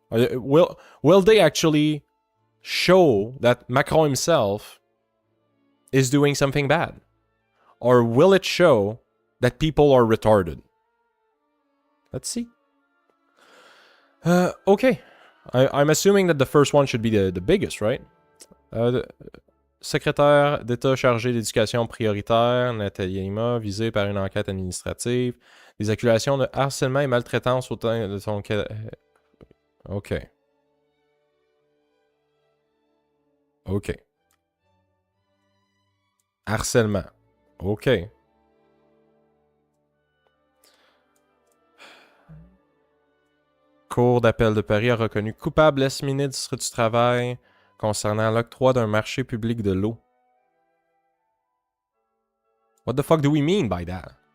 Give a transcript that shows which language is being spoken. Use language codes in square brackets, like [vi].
[en] Will they actually show that Macron himself is doing something bad? Or will it show that people are retarded? Let's see. Okay. I'm assuming that the first one should be the biggest, right? [fr] Secrétaire d'État chargé d'éducation prioritaire, Nathalie Lima, visée par une enquête administrative. Des accusations de harcèlement et maltraitance au temps de son... Ok. Ok. Harcèlement. Ok. Cour d'appel de Paris a reconnu coupable l'ex-ministre du Travail concernant l'octroi d'un marché public de l'eau. [en] What the fuck do we mean by that?